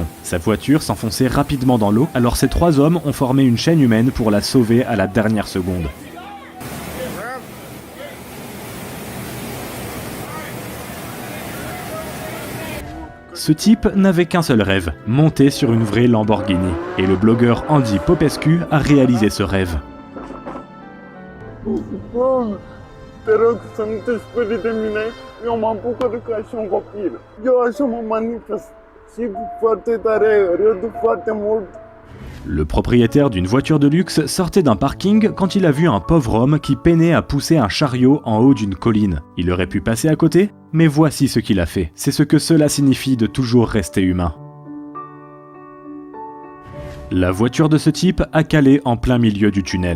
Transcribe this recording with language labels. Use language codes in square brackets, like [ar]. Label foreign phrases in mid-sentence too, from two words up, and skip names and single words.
[fr] Sa voiture s'enfonçait rapidement dans l'eau, alors ces 3 hommes ont formé une chaîne humaine pour la sauver à la dernière seconde. Ce type n'avait qu'un seul rêve, monter sur une vraie Lamborghini. Et le blogueur Andy Popescu a réalisé ce rêve. [ro] Te rog să nu te sperii de mine, eu m-am bucurat ca și un copil. Eu așa mă manifest și foarte tare, râd foarte mult. [fr] Le propriétaire d'une voiture de luxe sortait d'un parking quand il a vu un pauvre homme qui peinait à pousser un chariot en haut d'une colline. Il aurait pu passer à côté, mais voici ce qu'il a fait. C'est ce que cela signifie de toujours rester humain. La voiture de ce type a calé en plein milieu du tunnel.